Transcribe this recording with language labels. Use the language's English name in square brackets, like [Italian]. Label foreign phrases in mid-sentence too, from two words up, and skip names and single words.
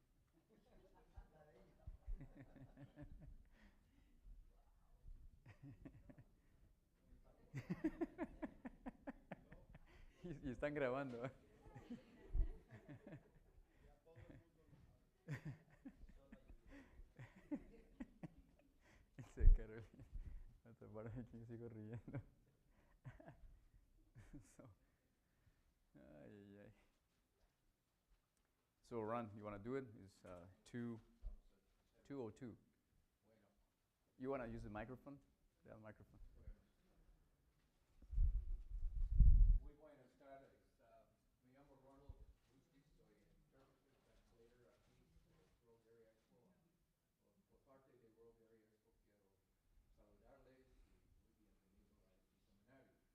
[Spanish] y están grabando. Dice Carolina, hasta para aquí sigo riendo. [English] So, ay, ay, ay. So, Ron, you want to do it? It's 2:02. You want to use the microphone? Yeah, microphone. [Spanish] Muy buenas tardes. Me llamo Ronald Bustis, soy [English] interpreter translator [Spanish] aquí en el World Dairy Expo. Por parte de World Dairy Expo quiero saludarles y muy bienvenido a este seminario.